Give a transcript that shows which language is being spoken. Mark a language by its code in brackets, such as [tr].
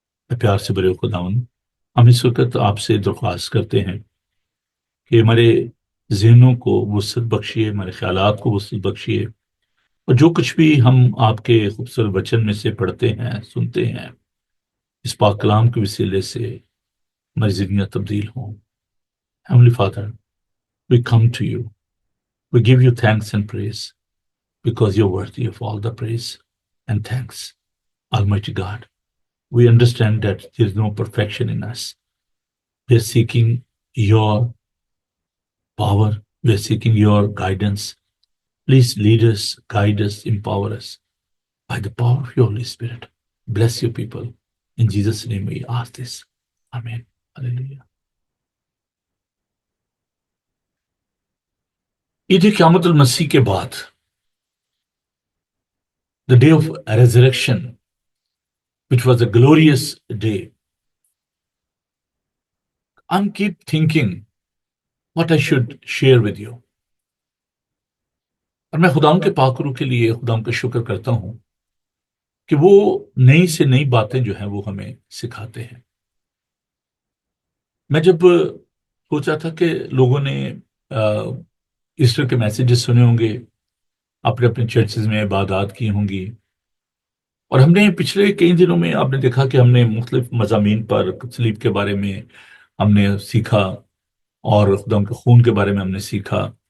[ur] اے پیار سے بڑے خداوند، ہم اس وقت آپ سے درخواست کرتے ہیں کہ ہمارے ذہنوں کو وسعت بخشیے، ہمارے خیالات کو وسعت بخشیے، اور جو کچھ بھی ہم آپ کے خوبصورت وچن میں سے پڑھتے ہیں، سنتے ہیں، اس پاک کلام کے وسیلے سے ہماری زندگیاں تبدیل ہوں. [en] Heavenly Father, we come to you We give you thanks and praise because you're worthy of all the praise and thanks, Almighty God. We understand that there is no perfection in us. We are seeking your power. We are seeking your guidance. Please lead us, guide us, empower us by the power of your Holy Spirit. Bless your people. In Jesus' name we ask this. Amen. Hallelujah. [ur] Eid क़यामत अल मसीह के बाद, [en] the day of resurrection, which was a glorious day, I keep thinking what I should share with you. [ur] اور میں خداوند کے پاک روح کے لیے خداوند کا شکر کرتا ہوں کہ وہ نئی سے نئی باتیں جو ہیں وہ ہمیں سکھاتے ہیں. میں جب سوچا تھا کہ لوگوں نے ایسٹر کے میسیجز سنے ہوں گے، اپنے اپنے چرچز میں عبادات کی ہوں گی، اور ہم نے پچھلے کئی دنوں میں آپ نے دیکھا کہ ہم نے مختلف مضامین پر صلیب کے بارے میں ہم نے سیکھا، اور خدا کے خون کے بارے میں ہم نے سیکھا.